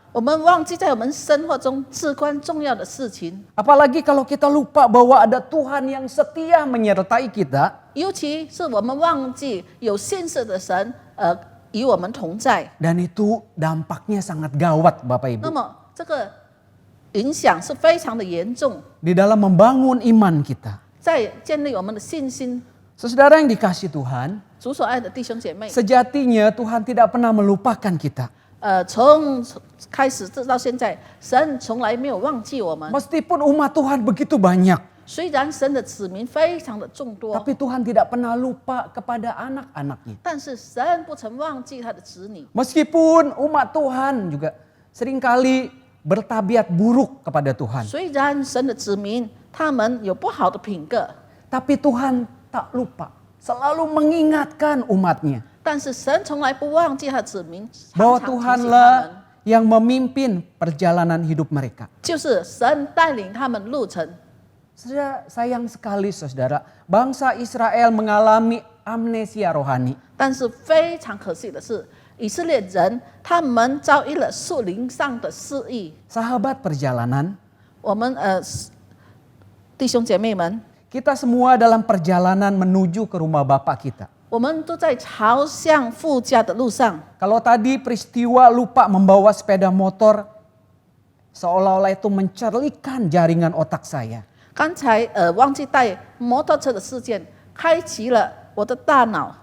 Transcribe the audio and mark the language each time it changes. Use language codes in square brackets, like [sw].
[zh] 我们忘记在我们生活中至关重要的事情。 [id] apalagi kalau kita lupa bahwa ada Tuhan yang setia menyertai kita, [zh] 尤其是我们忘记有信实的神，与我们同在。 [id] dan itu dampaknya sangat gawat Bapak [zh] 那 [id] Ibu. [zh] 么这个影响是非常的严重， [id] Di dalam membangun iman kita. [zh] 在建立我们的信心。 [id] Saudara yang dikasihi Tuhan, [zh] 主所爱的弟兄姐妹， [id] sejatinya Tuhan tidak pernah melupakan kita. [zh] 从开始直到现在，神从来没有忘记我们。 [id] Meskipun umat Tuhan begitu banyak, [zh] 虽然神的子民非常的众多， [id] tapi Tuhan tidak pernah lupa kepada anak-anaknya. [zh] 但是神不曾忘记他的子女。 [id] Meskipun umat Tuhan juga seringkali bertabiat buruk kepada Tuhan. [zh] 虽然神的子民他们有不好的品格， [id] Tapi Tuhan tak lupa, selalu mengingatkan umatnya [zh] 但是神从来不忘记他的子民， [id] bahwa [zh] 常常提醒他们， [id] Tuhanlah yang memimpin perjalanan hidup mereka. [zh] 就是神带领他们路程。 [id] Saudara, sayang sekali saudara, bangsa Israel mengalami amnesia rohani. [zh] 但是非常可惜的是，以色列人他们遭遇了树林上的失忆。 [id] Sahabat perjalanan, [zh] 我们弟兄姐妹们， [id] kita semua dalam perjalanan menuju ke rumah Bapak kita. [zh] 我们都在朝向父家的路上。 [id] Kalau tadi peristiwa lupa membawa sepeda motor, seolah-olah itu mencerlikan jaringan otak saya. [zh] 刚才忘记带摩托车的事件，开启了我的大脑。